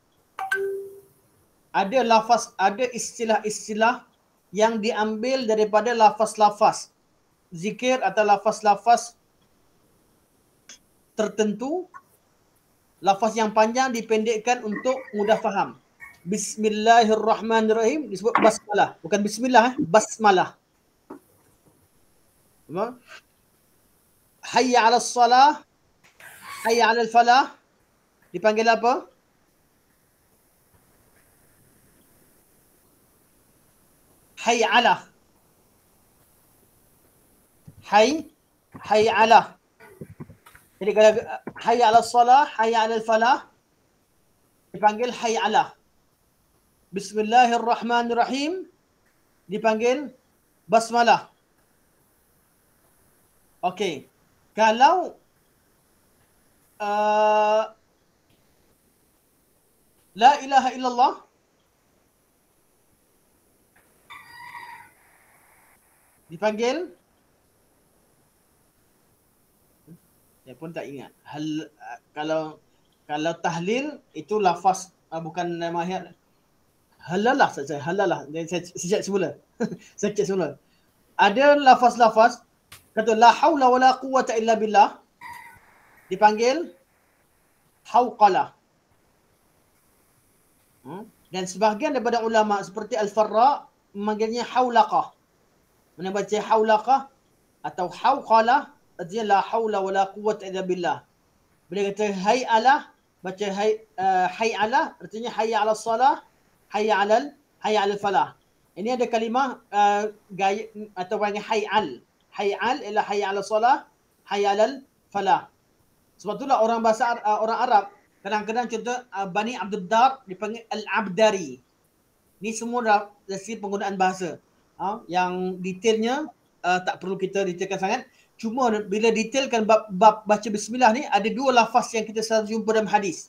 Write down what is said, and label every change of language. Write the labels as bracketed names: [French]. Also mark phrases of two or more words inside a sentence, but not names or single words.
[Malay] Ada istilah-istilah yang diambil daripada lafaz-lafaz zikir atau lafaz-lafaz tertentu. Lafaz yang panjang dipendekkan untuk mudah faham. Bismillahirrahmanirrahim disebut basmalah, bukan bismillah, basmalah. [Arabic] حي على الصلاة، حي على الفلاح [Malay] dipanggil apa? [Arabic] حي على. حي على. [Malay] Jadi kalau [Arabic] حي على الصلاة، حي على الفلاح dipanggil حي على. [Malay] Bismillahirrahmanirrahim dipanggil basmalah. Okey. Kalau [Arabic] لا إله إلا الله [Malay] dipanggil, saya pun tak ingat. Kalau tahlil itu lafaz bukan nama halalah saja, halalah. Saya cek semula. Saya cek semula. Ada lafaz-lafaz kata [Arabic] لا حول ولا قوة إلا بالله [Malay] dipanggil hauqalah. Dan sebahagian daripada ulama seperti Al-Farra memanggilnya haulaqah. Mana baca haulaqah atau hauqalah artinya [Arabic] لا حول ولا قوة إلا بالله. [Malay] Bila kata hay'alah baca hay'alah artinya [Arabic] حي على الصلاة، حي على الفلاح. [Malay] Ini ada kalimah gaya atau panggil hay'al. [Arabic] Hay'al ialah حي على الصلاة, حي على الفلاح. [Malay] Sebab itulah orang Arab kadang-kadang contoh Bani Abdul Dar dipanggil Al-Abdari. Ni semua dari penggunaan bahasa. Yang detailnya tak perlu kita detailkan sangat. Cuma bila detailkan bab baca bismillah ni ada dua lafaz yang kita selalu jumpa dalam hadis.